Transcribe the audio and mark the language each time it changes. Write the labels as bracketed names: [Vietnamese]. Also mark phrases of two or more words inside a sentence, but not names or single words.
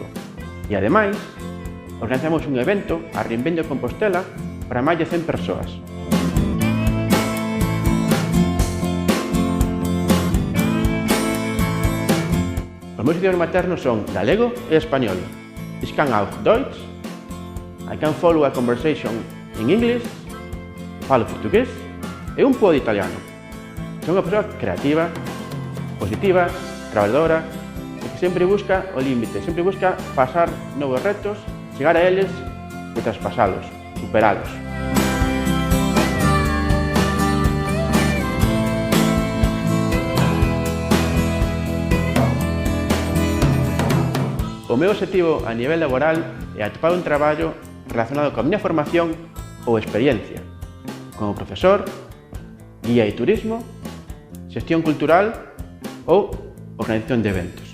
[Galician] E, ademais, organizamos un evento a Reinvento Compostela para máis de 100 persoas. Os meus idiomas maternos son galego e español. [German] Ich kann auch Deutsch, [English] I can follow a conversation in English, [Galician] falo portugués e un pouco de italiano. Son unha persoa creativa, positiva, traballadora e que sempre busca o límite, sempre busca pasar novos retos, chegar a eles e traspasalos, superalos. O meu objetivo a nivel laboral é atopar un traballo relacionado coa miña formación ou experiencia, como profesor, guía de turismo, xestión cultural ou organización de eventos.